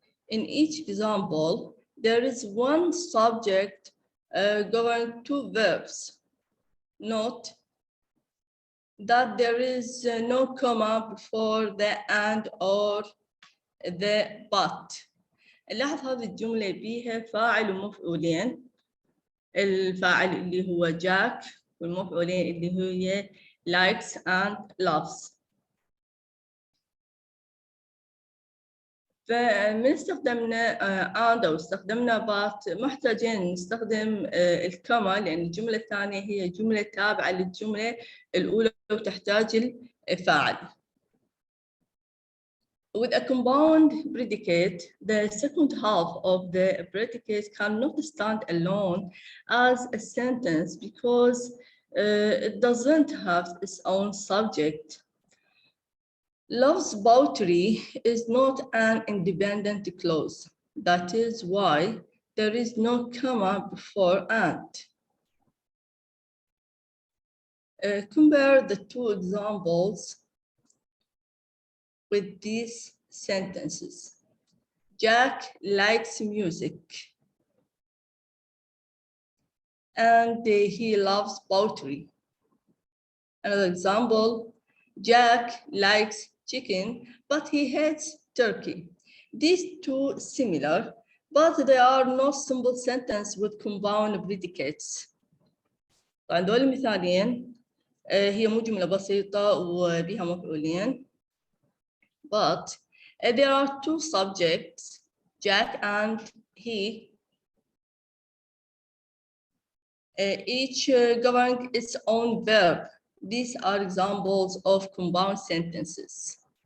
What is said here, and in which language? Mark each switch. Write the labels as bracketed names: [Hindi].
[English] In each example, there is one subject governing two verbs. Note that there is no comma before the and or the but. [Arabic] نلاحظ هذه الجملة بيها فاعل ومفعولين. الفاعل اللي هو جاك والمفعولين اللي هي [English] likes and loves. [Arabic] فمن استخدمنا and أو استخدمنا but محتاجين نستخدم الكما لأن الجملة الثانية هي جملة تابعة للجملة الأولى وتحتاج الفاعل. [English] With a compound predicate, the second half of the predicate cannot stand alone as a sentence because it doesn't have its own subject. Loves poetry is not an independent clause. That is why there is no comma before and. Compare the two examples with these sentences. Jack likes music and he loves poetry. Another example, Jack likes chicken, but he hates turkey. These two similar, but they are not simple sentences with compound predicates. [Arabic] طبعا دول المثالين هي مو جملة بسيطة وبها مفعولين. [English] But there are two subjects, Jack and he, each governing its own verb. These are examples of compound sentences.